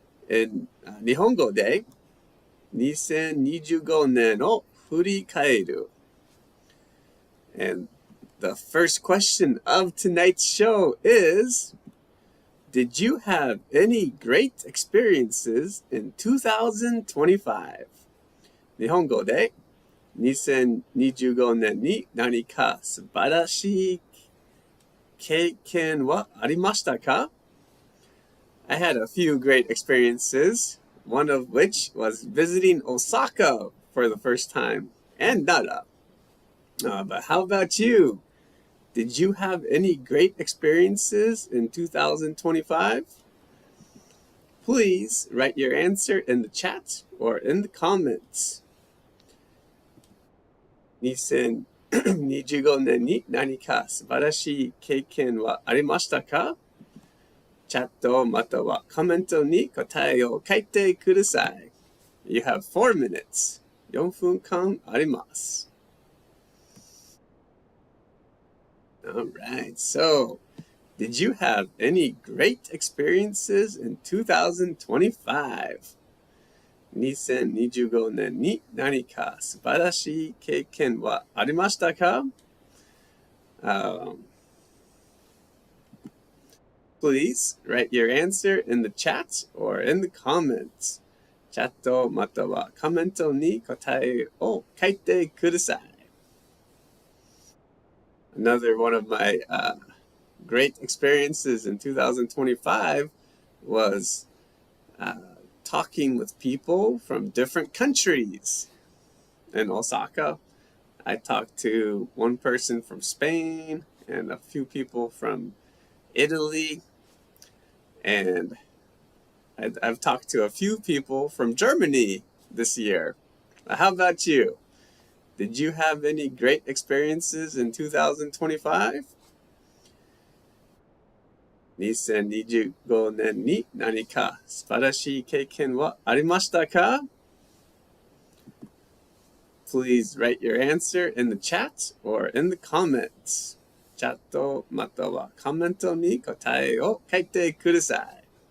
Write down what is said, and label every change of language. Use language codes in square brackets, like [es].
[en] In [ja] Nihongo de, 2025年を振り返る. [en] And the first question of tonight's show is, did you have any great experiences in 2025? [ja] 日本語で2025年に何か素晴らしい経験はありましたか? [en] I had a few great experiences, one of which was visiting Osaka for the first time, and Nara. But how about you? Did you have any great experiences in 2025? Please write your answer in the chat or in the comments. [ja] 2025年に何か素晴らしい経験はありましたか? チャットまたはコメントに答えを書いてください. [en] You have 4 minutes. [ja] 4分間あります. [en] All right, so did you have any great experiences in 2025? [ja] 2025年に何か素晴らしい経験はありましたか? [en] Please write your answer in the chat or in the comments. [ja] チャットまたはコメントに答えを書いてください. [en] Another one of my great experiences in 2025 was talking with people from different countries. in Osaka. I talked to one person from Spain and a few people from Italy, and I've talked to a few people from Germany this year. How about you? Did you have any great experiences in 2025? [ja] 2025年に何か素晴らしい経験はありましたか? [en] Please write your answer in the chat or in the comments. [ja] チャットまたはコメントに答えを書いてください。